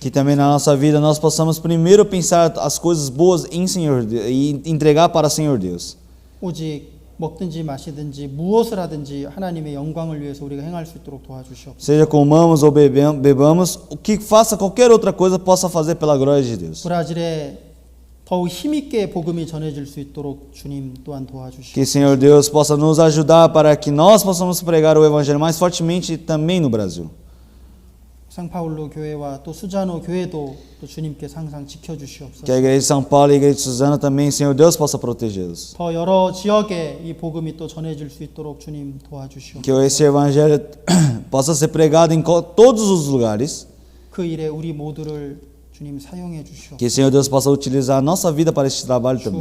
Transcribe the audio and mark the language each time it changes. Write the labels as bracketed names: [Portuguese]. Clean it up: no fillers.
[Portuguese] Que também na nossa vida nós possamos primeiro pensar as coisas boas em Senhor e entregar para o Senhor Deus. [Korean] 오직 먹든지 마시든지 무엇을 하든지 하나님의 영광을 위해서 우리가 행할 수 있도록 도와주시옵소서. [Portuguese] Seja comamos ou bebamos, o que faça qualquer outra coisa possa fazer pela glória de Deus. [Korean] 브라질에 더욱 힘있게 복음이 전해질 수 있도록 주님 또한 도와주시옵소서. [Portuguese] Que Senhor Deus possa nos ajudar para que nós possamos pregar o evangelho mais fortemente também no Brasil. [Korean] 상파울로 교회와 또 수자노 교회도 또 주님께서 항상 지켜주시옵소서. [Portuguese] Que a igreja de São Paulo e a igreja de Suzano também, Senhor Deus, possa protegê-los. [Korean] 더 여러 지역에 이 복음이 또 전해질 수 있도록 주님 도와주시옵소서. [Portuguese] Que esse evangelho possa ser pregado em todos os lugares. [Korean] 그 일에 우리 모두를 주님 사용해 주시옵소서. [Portuguese] Que Senhor Deus possa utilizar a nossa vida para este trabalho também.